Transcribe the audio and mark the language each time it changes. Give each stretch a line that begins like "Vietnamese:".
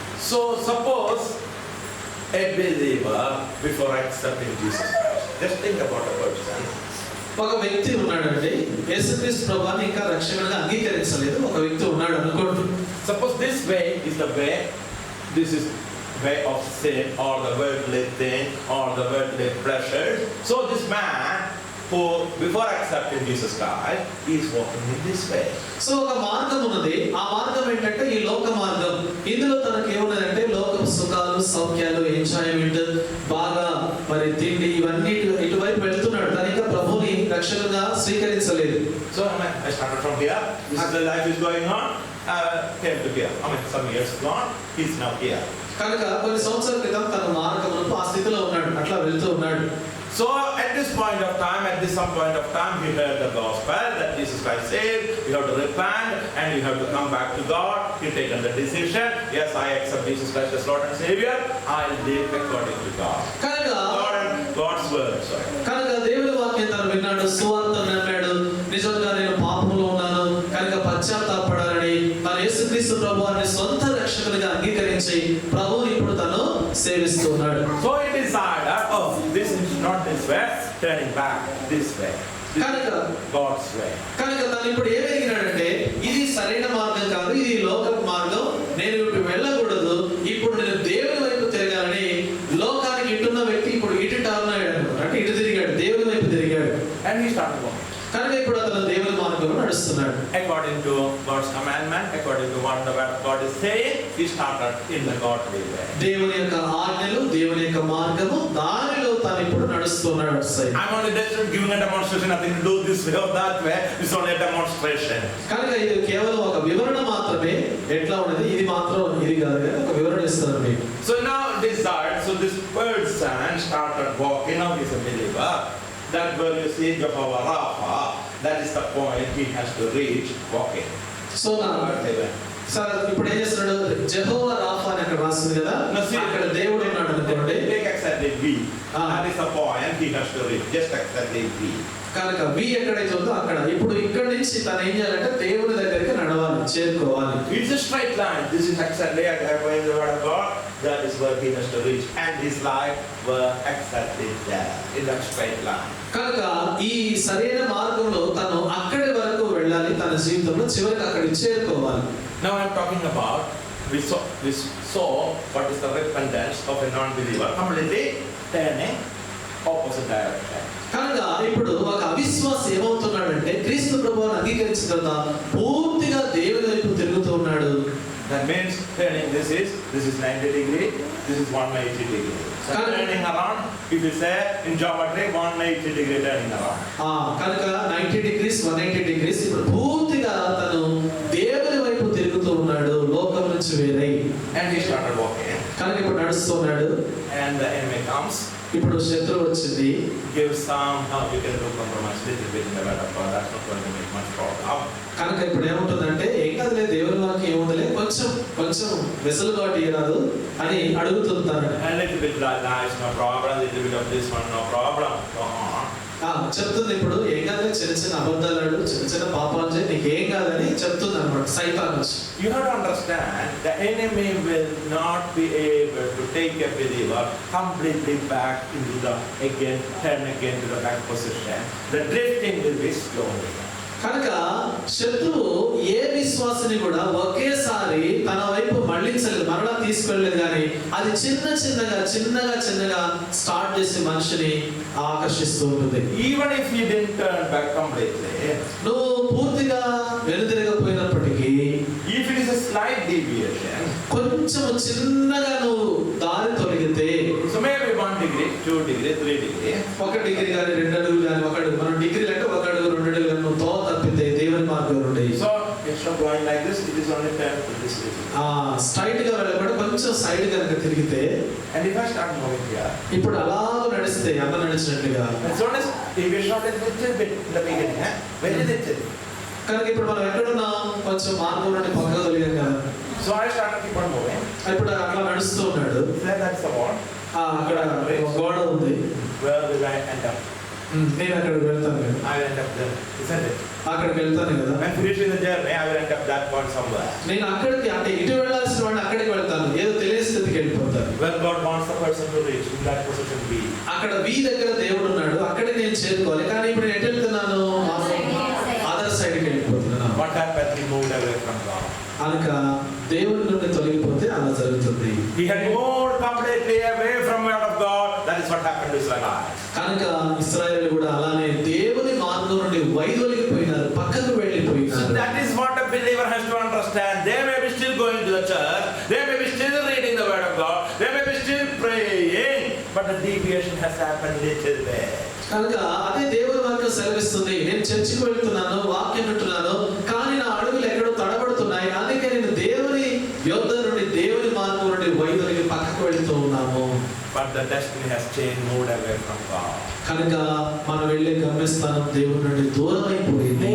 English: So suppose a believer before accepting Jesus Christ, just think about a person.
Telugu: ఒక వ్యక్తి ఉన్నాడండి, యేసుక్రీస్తు ప్రభువుని ఇంకా రక్షకునిగా అంగీకరించలేదు. ఒక వ్యక్తి ఉన్నాడు అనుకోండి.
English: Suppose this way is the way, this is way of sin or the worldly thing or the worldly pleasures. So this man who before accepting Jesus Christ is walking in this way.
Telugu: So ఒక మార్గం ఉన్నది, ఆ మార్గం ఏంటంటే ఈ లోక మార్గం. ఇందులో తనకి ఏమున్నదంటే లోక సుఖాలు, సౌఖ్యాలు, ఎంజాయ్మెంట్, బాగా మరి తిండి, ఇవన్నీ ఇటువైపు వెళ్తున్నాడు. తను ఇంకా ప్రభువుని రక్షకునిగా స్వీకరించలేదు.
English: So I started from here. This is the life is going on. Came to here. Some years gone. He's now here.
Telugu: కనుక కొన్ని సంవత్సరాల క్రితం తన మార్గమునకు ఆ స్థితిలో ఉన్నాడు, అట్లా వెళ్తూ ఉన్నాడు.
English: So at this point of time, some point of time, he heard the gospel that Jesus Christ said, you have to repent and you have to come back to God. He taken the decision, yes, I accept Jesus Christ as Lord and Savior. I'll live according to God. God's word. Sorry.
Telugu: కనుక దేవుని వాక్యం తను విన్నాడు, సువార్తను నమ్మాడు. నిజంగా నేను పాపంలో ఉన్నాను కనుక పశ్చాత్తాపడాలని తన యేసుక్రీస్తు ప్రభువుని సొంత రక్షకునిగా అంగీకరించి ప్రభువుని ఇప్పుడు తను సేవిస్తున్నాడు.
English: So he decided, oh, this is not this way, turning back this way.
Telugu: కనుక
English: God's way.
Telugu: కనుక తను ఇప్పుడు ఏమేగినాడంటే ఇది సరైన మార్గం కాదు, ఇది లోక మార్గం, నేను ఇప్పుడు వెళ్ళకూడదు, ఇప్పుడు నేను దేవుని వైపు తిరగాలని లోకానికి ఇటున్న వ్యక్తి ఇప్పుడు ఇటు టర్న్ అయ్యాడు అనమాట. అంటే ఇటు తిరిగాడు, దేవుని వైపు తిరిగాడు.
English: And he started walking.
Telugu: కనుక ఇప్పుడు అతను దేవుని మార్గంలో నడుస్తున్నాడు.
English: According to God's commandment, according to what the word of God is saying, he started in the godly way.
Telugu: దేవుని యొక్క ఆజ్ఞలు, దేవుని యొక్క మార్గము, దానిలో తాను ఇప్పుడు నడుస్తున్నాడు.
English: I'm only just giving a demonstration, nothing to do this way or that way. It's only a demonstration.
Telugu: కనుక ఇది కేవలం ఒక వివరణ మాత్రమే, ఎట్లా ఉన్నది ఇది మాత్రం ఇది కాదు కదా, ఒక వివరణ ఇస్తాను మీకు.
English: So now desired, so this person started walking. Now he's a believer. That where you see Jehovah Rapha, that is the point he has to reach walking.
Telugu: So sir ఇప్పుడు ఏం చేస్తున్నాడు, జెహోవా రాఫా అని అక్కడ రాస్తుంది కదా, అక్కడ దేవుడు ఉన్నాడు అనుకోండి.
English: Take exactly V. That is the point he has to reach. Just exactly V.
Telugu: కనుక V ఎక్కడైతే ఉందో అక్కడ ఇప్పుడు ఇక్కడ నుంచి తను ఏం చేయాలంటే దేవుని దగ్గరికి నడవాలి, చేరుకోవాలి.
English: It's a straight line. This is exactly according to the word of God. That is where he has to reach, and his life were exactly there in that straight line.
Telugu: కనుక ఈ సరైన మార్గంలో తను అక్కడి వరకు వెళ్ళాలి, తన జీవితంలో చివరికి అక్కడికి చేరుకోవాలి.
English: Now I'm talking about we saw what is the repentance of a non-believer, completely turning opposite direction.
Telugu: కనుక ఇప్పుడు ఒక అవిశ్వాసి ఏమవుతున్నాడంటే క్రీస్తు ప్రభువుని అంగీకరించిన తర్వాత పూర్తిగా దేవుని వైపు తిరుగుతూ ఉన్నాడు.
English: That means turning this is 90 degree, this is 180 degree. So turning around, if you say in geometry 180 degree turning around.
Telugu: కనుక 90 degrees 180 degrees ఇప్పుడు పూర్తిగా తను దేవుని వైపు తిరుగుతూ ఉన్నాడు, లోకం నుంచి వేరై.
English: And he started walking.
Telugu: కనుక ఇప్పుడు నడుస్తున్నాడు.
English: And the enemy comes.
Telugu: ఇప్పుడు శత్రువు వచ్చింది.
English: Give somehow you can do compromise little bit in the word of God. That's not going to make much problem.
Telugu: కనుక ఇప్పుడు ఏముంటుందంటే ఏం కదలే దేవుని వాక్యం ఏముందలే, కొంచెం వెసులుబాటు ఇవ్వరాదు అని అడుగుతుంటారు.
English: A little bit like that is no problem, little bit of this one no problem. Go on.
Telugu: చెప్తుంది ఇప్పుడు ఏం కాదని, చిన్న చిన్న అబద్ధాలు ఆడు, చిన్న చిన్న పాపాలు చేయి, నీకు ఏం కాదని చెప్తుంది అనమాట సైతాన్ వచ్చి.
English: You have to understand the enemy will not be able to take a believer completely back into the turn again to the back position. The drifting will be slowly.
Telugu: కనుక శత్రువు ఏ విశ్వాసిని కూడా ఒకేసారి తన వైపు మళ్ళించలేదు, మరలా తీసుకెళ్ళలేదు, కానీ అది చిన్నగా స్టార్ట్ చేసి మనిషిని ఆకర్షిస్తూ ఉంటుంది.
English: Even if you didn't turn back completely,
Telugu: నువ్వు పూర్తిగా వెనుదిరగపోయినప్పటికీ,
English: if it is a slight deviation,
Telugu: కొంచెం చిన్నగా నువ్వు దారి తొలగితే,
English: so maybe 1 degree, 2 degree, 3 degree,
Telugu: 1 degree కానీ 2 అడుగులు కానీ, 1 అడుగు, మనం డిగ్రీలు అంటే 1 అడుగు 2 అడుగులు కానీ నువ్వు తో తప్పితే దేవుని మార్గం నుండి.
English: so instead of going like this, it is only turn to this way.
Telugu: Straight గా వెళ్ళకుండా కొంచెం సైడ్ కనుక తిరిగితే,
English: and if I start moving here,
Telugu: ఇప్పుడు అలా నడిస్తే అన్న నడిచినట్లుగా,
English: so if you short a little bit in the beginning, very little.
Telugu: కనుక ఇప్పుడు మనం ఎక్కడున్నాం, కొంచెం మార్గం నుండి పక్కకు తొలిగాం కదా.
English: So I started keep on moving.
Telugu: ఇప్పుడు అట్లా నడుస్తూ ఉన్నాడు.
English: That's the wall.
Telugu: అక్కడ గోడ ఉంది.
English: Where will I end up?
Telugu: నేను అక్కడికి వెళ్తాను కదా.
English: I will end up there, isn't it?
Telugu: అక్కడికి వెళ్తాను కదా.
English: When finishing the journey, I will end up that point somewhere.
Telugu: నేను అక్కడికి, అంటే ఇటు వెళ్ళాల్సిన వాడిని అక్కడికి వెళ్తాను, ఏదో తెలియని స్థితికి వెళ్ళిపోతాను.
English: Where God wants the person to reach, in that position be.
Telugu: అక్కడ వి దగ్గర దేవుడు ఉన్నాడు, అక్కడికి నేను చేరుకోవాలి, కానీ ఇప్పుడు ఎటు వెళ్తున్నాను,
English: other సైడ్కి
Telugu: వెళ్ళిపోతున్నాను.
English: What happened? He moved away from God.
Telugu: కనుక దేవుడి నుండి తొలగిపోతే అలా జరుగుతుంది.
English: He had moved completely away from the word of God. That is what happened to Israel.
Telugu: కనుక ఇశ్రాయేలు కూడా అలానే దేవుని మార్గం నుండి వైదొలిగిపోయినారు, పక్కకు వెళ్ళిపోయినారు.
English: So that is what a believer has to understand. They may be still going to the church, they may be still reading the word of God, they may be still praying, but the deviation has happened little bit.
Telugu: కనుక అదే దేవుని వాక్యం సెలవిస్తుంది, నేను చర్చికి వెళ్తున్నాను, వాక్యం వింటున్నాను, కానీ నా అడుగులు ఎక్కడో తడబడుతున్నాయి, అందుకే నేను దేవుని యోధ నుండి, దేవుని మార్గం నుండి వైదొలిగి పక్కకు వెళ్తూ ఉన్నాము.
English: But the destiny has changed, moved away from God.
Telugu: కనుక మనం వెళ్ళే గమ్యస్థానం దేవుని నుండి దూరం అయిపోయింది,